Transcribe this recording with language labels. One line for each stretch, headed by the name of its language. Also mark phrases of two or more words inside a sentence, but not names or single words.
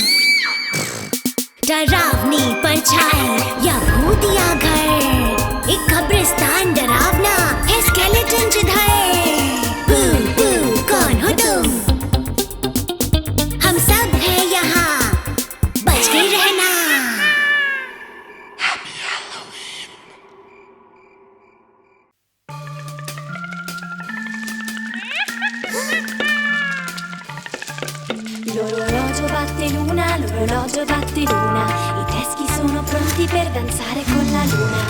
Hindi: डरावनी परछाई या भूतिया घर? एक कब्रिस्तान डरावना है स्केलेटन जिधर? बू बू कौन हो तुम? हम सब हैं यहाँ, बच के रहना।
Italian: L'orologio batte l'una, l'orologio batte l'una. I teschi sono pronti per danzare con la luna.